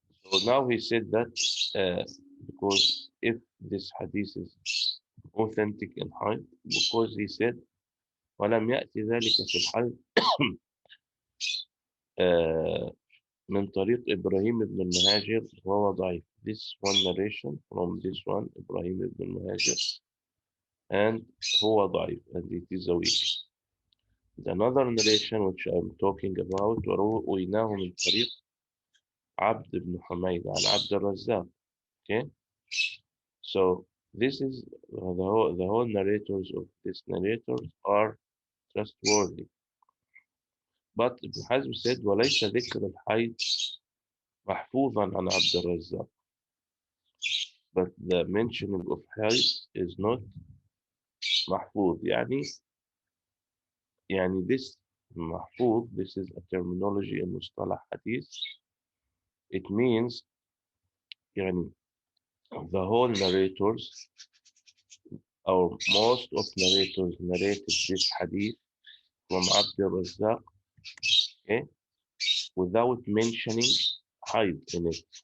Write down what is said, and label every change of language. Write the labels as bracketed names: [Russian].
[English] So now he said that because if this hadith is authentic in hayd, because he said [Arabic] ولم يأتي ذلك في الحيض من طريق إبراهيم بن المهاجر وهو ضعيف. [English] This one narration from this one إبراهيم بن المهاجر and [Arabic] هو ضعيف, [English] and it is a weak. The another narration which I'm talking about [Arabic] ورويناه من طريق عبد بن حميد عن عبد الرزاق. [English] Okay, so this is the whole narrators of this narrators are trustworthy. But Ibn Hazm said [Arabic] وليس ذكر الحيض محفوظا عن عبد الرزاق. [English] But the mentioning of hayd is not محفوظ. [Arabic] يعني [English] this محفوظ, this is a terminology in مصطلح hadith. It means [Arabic] يعني [English] the whole narrators or most of narrators narrated this hadith from Abd al-Razzaq, okay, without mentioning hayd in it.